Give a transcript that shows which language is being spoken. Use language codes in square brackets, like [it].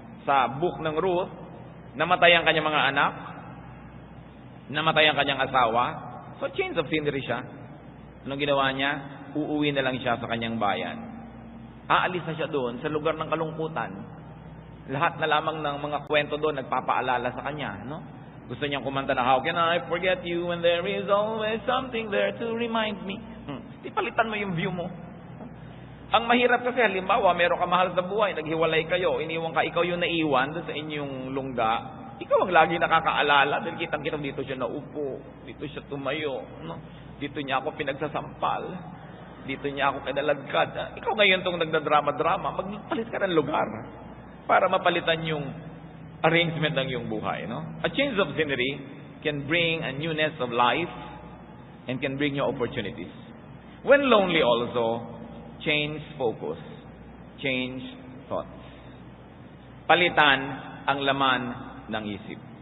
[tl] Sa book ng Ruth, namatay ang kanyang mga anak, namatay ang kanyang asawa, so [en] change of scenery [tl] siya. Anong ginawa niya? Uuwi na lang siya sa kanyang bayan. Aalis na siya doon sa lugar ng kalungkutan. Lahat na lamang ng mga kwento doon nagpapaalala sa kanya, no? Gusto niyang kumanta na, [en] how can I forget you when there is always something there to remind me? [tl] Ipalitan mo yung view mo. Ang mahirap kasi, halimbawa, meron ka mahal sa buhay, naghiwalay kayo, iniwan ka, ikaw yung naiwan doon sa inyong lungga, ikaw ang lagi nakakaalala, dahil kitang-kitang dito siya naupo, dito siya tumayo, no? Dito niya ako pinagsasampal, dito niya ako kinalagkad. Ikaw ngayon itong nagdadrama-drama, magpalit ka ng lugar para mapalitan yung arrangement ng iyong buhay. No? [en] A change of scenery can bring a newness of life and can bring you opportunities. When lonely also, change focus, change thoughts. [tl] Palitan ang laman ng isip.